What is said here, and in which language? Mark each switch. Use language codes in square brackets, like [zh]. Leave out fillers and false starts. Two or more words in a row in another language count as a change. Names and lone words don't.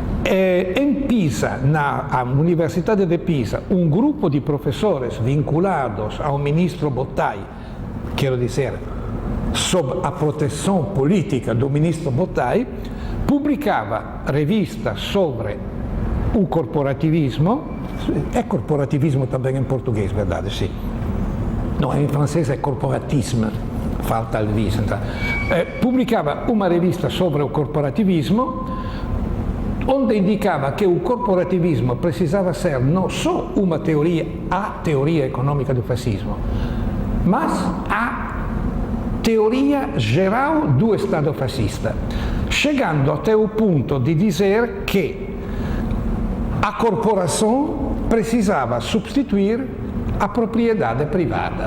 [pt] En Pisa, na Universidade de Pisa, um grupo de professores vinculados ao ministro Bottai, quero dizer, sob a proteção política do ministro Bottai, publicava revistas sobre o corporativismo, é corporativismo também em português, verdade? Sim. Não, em francês é corporatisme, falta il vis. Pubblicava uma rivista sobre o corporativismo, onde indicava que o corporativismo precisava ser não só uma teoria, a teoria econômica do fascismo, mas a teoria geral do Estado fascista, chegando até o ponto de dizer que a corporação precisava substituir a propriedade privada.